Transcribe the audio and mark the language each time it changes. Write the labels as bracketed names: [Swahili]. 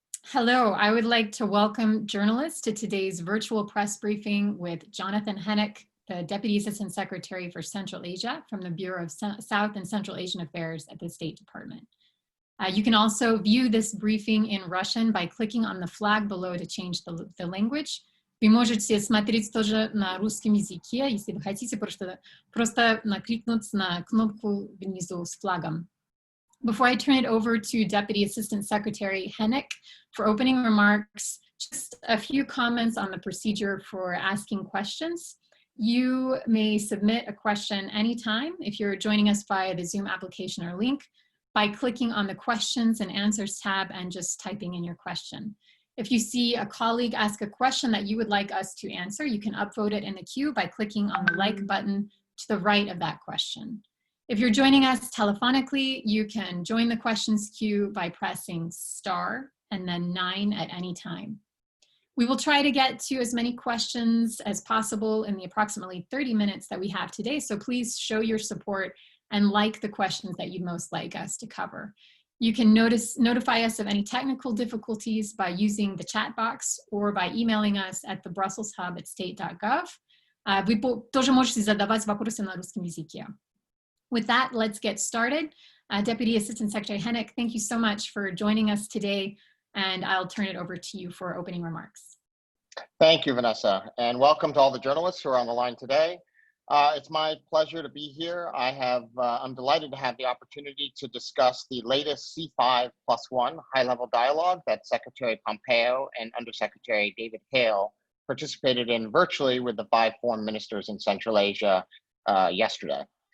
[English] Hello, I would like to welcome journalists to today's virtual press briefing with Jonathan Henick, the Deputy Assistant Secretary for Central Asia from the Bureau of South and Central Asian Affairs at the State Department. You can also view this briefing in Russian by clicking on the flag below to change the language. [Russian] Вы можете смотреть тоже на русском языке, если вы хотите, просто накликнуть на кнопку внизу с флагом. [English] Before I turn it over to Deputy Assistant Secretary Henick for opening remarks, just a few comments on the procedure for asking questions. You may submit a question anytime if you're joining us via the Zoom application or link by clicking on the questions and answers tab and just typing in your question. If you see a colleague ask a question that you would like us to answer, you can upvote it in the queue by clicking on the like button to the right of that question. If you're joining us telephonically, you can join the questions queue by pressing star and then 9 at any time. We will try to get to as many questions as possible in the approximately 30 minutes that we have today, so please show your support and like the questions that you'd most like us to cover. You can notify us of any technical difficulties by using the chat box or by emailing us at the Brussels Hub at state.gov. [Russian] Вы тоже можете задавать вопросы на русском языке. [English] With that, let's get started. Deputy Assistant Secretary Henick, thank you so much for joining us today, and I'll turn it over to you for opening remarks. Thank you, Vanessa, and welcome to all the journalists who are on the line today. It's my pleasure to be here. I'm delighted to have the opportunity to discuss the latest C5+1 high-level dialogue that Secretary Pompeo and Undersecretary David Hale participated in virtually with the 5 foreign ministers in Central Asia yesterday.